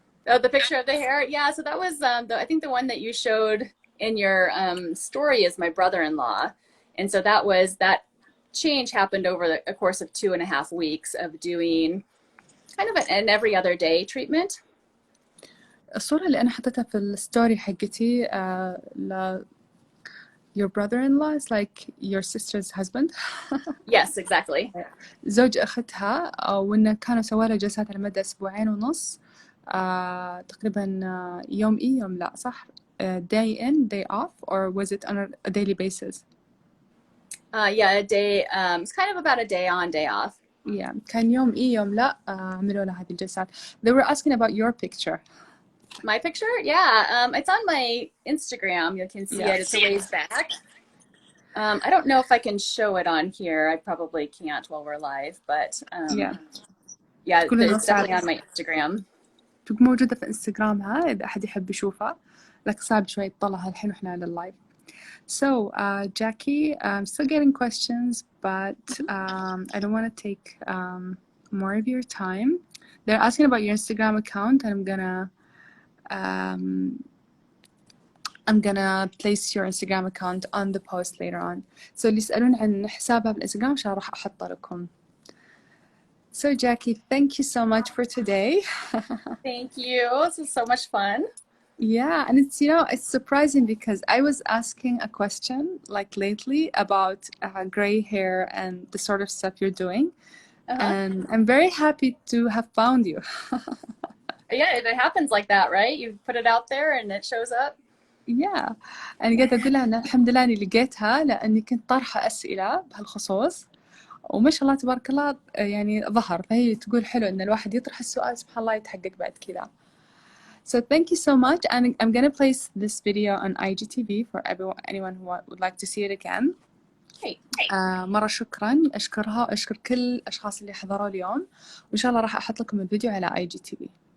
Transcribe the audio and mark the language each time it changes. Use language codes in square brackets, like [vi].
[en] Oh, the picture of the hair? Yeah, so that was, I think the one that you showed in your story is my brother-in-law. And so that change happened over a course of 2.5 weeks of doing kind of an every other day treatment. [ar] الصورة اللي أنا حطيتها في الستوري حقتي [en] your brother-in-law is like your sister's husband. Yes, exactly. [ar] زوج أختها، وإنه كانوا سووا لها جلسات على مدى 2.5 تقريبا يوم يوم لا صح؟ [en] day in day off, or was it on a daily basis? Yeah, a day. It's kind of about a day on, day off. Yeah, [ar] كان يوم يوم لا عملوا لها هذه الجلسات. [en] They were asking about your picture. My picture? Yeah, it's on my Instagram. You can see it. It's a ways back. I don't know if I can show it on here. I probably can't while we're live, but yeah, it's definitely on my Instagram. [ar] تكون موجودة في انستغرامها إذا أحد يحب يشوفها، لكن صعب شوي يطلعها الحين وإحنا على اللايف. [en] So Jackie, I'm still getting questions, but I don't want to take more of your time. They're asking about your Instagram account, and I'm gonna place your Instagram account on the post later on. So [ar] اللي يسألون عن حسابها بالإنستغرام إن شاء الله راح أحطه لكم. [en] So Jackie, thank you so much for today. Thank you. This was so much fun. Yeah, and it's it's surprising because I was asking a question like lately about gray hair and the sort of stuff you're doing, and I'm very happy to have found you. Yeah, it happens like that, right? You put it out there and it shows up. Yeah, [ar] أنا قاعدة أقول لها أن الحمد لله إني لقيتها لأني كنت طرحة أسئلة بهالخصوص، وما شاء الله تبارك الله يعني ظهر، فهي تقول حلو إن الواحد يطرح السؤال سبحان الله يتحقق بعد كذا. [en] So thank you so much, and I'm gonna place this video on IGTV for anyone who would like to see it again. [ar] مرة شكرا، أشكرها وأشكر كل الأشخاص اللي حضروا اليوم، وإن شاء الله راح أحط لكم الفيديو على IGTV.